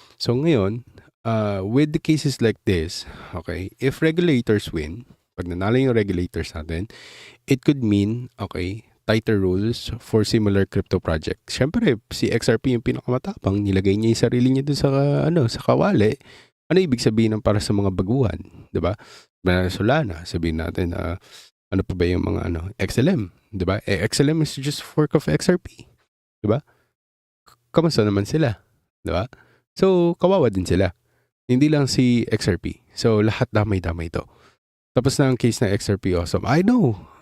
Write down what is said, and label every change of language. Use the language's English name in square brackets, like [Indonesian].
[English] So ngayon, with the cases like this, okay, if regulators win, [Filipino] pag nanalo yung regulators natin, [English] it could mean, okay, tighter rules for similar crypto projects. [Filipino] Syempre, si XRP yung pinakamatapang, nilagay niya yung sarili niya dun sa kawali. Ano ibig sabihin ng para sa mga baguhan, 'di ba? Solana, sabihin natin ano pa ba yung mga XLM, 'di ba? [English] XLM is just fork of XRP, [Filipino] 'di ba? Kamusta naman sila, 'di ba? So, kawawa din sila. Hindi lang si XRP. So, lahat damay-damay to. Tapos na ang case na XRP awesome. [English] I know.